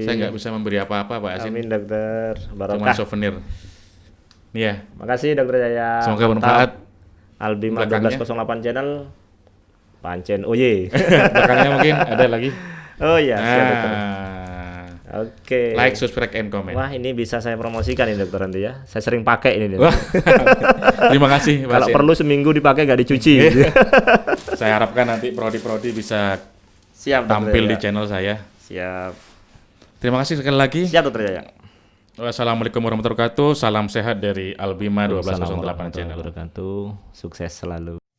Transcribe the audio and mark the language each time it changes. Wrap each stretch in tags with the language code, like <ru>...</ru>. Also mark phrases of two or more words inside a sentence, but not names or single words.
<id>Saya nggak bisa memberi apa-apa Pak Asin. Amin dokter. Cuma Barokah. souvenir. Nih ya. Makasih dokter Jaya. Semoga Mantap. bermanfaat. Albima Belakangnya. 1208 channel. Pancen. Oh ye. Belakangnya mungkin ada lagi. Oh iya, siap dokter. Nah, Oke.</id> <en>like, subscribe, and comment.</en> <id>Wah, ini bisa saya promosikan ini dokter nanti ya. Saya sering pakai ini. Wah, terima kasih Pak Kalau Asin. perlu seminggu dipakai nggak dicuci. Saya harapkan nanti prodi-prodi bisa Siap dokter tampil di Jaya. channel saya. Siap. Terima kasih sekali lagi. Siap dokter Jaya.</id> <ar>والسلام عليكم ورحمة الله وبركاته.</ar> <id>Salam sehat dari Albima 1208</id> <ar>السلام عليكم ورحمة الله</ar> <id>channel. wabarakatuh. Sukses selalu.</id>